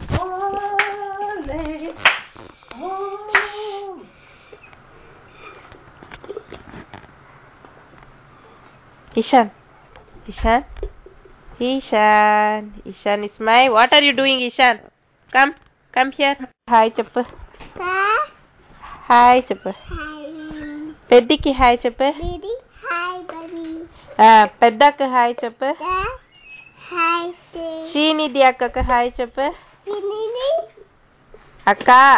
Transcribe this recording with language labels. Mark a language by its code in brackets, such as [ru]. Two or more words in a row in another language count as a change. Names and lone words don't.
[en] Ishan is my. What are you doing, Ishan? Come here. [te] Hi చెప్పు. Hi చెప్పు. పెద్దికి hi చెప్పు. [en] Hi buddy. [te] పెద్దక్కు hi చెప్పు. [en] Hi. [te] Srinidhi akkakku hi cheppu. Chinini. Akka.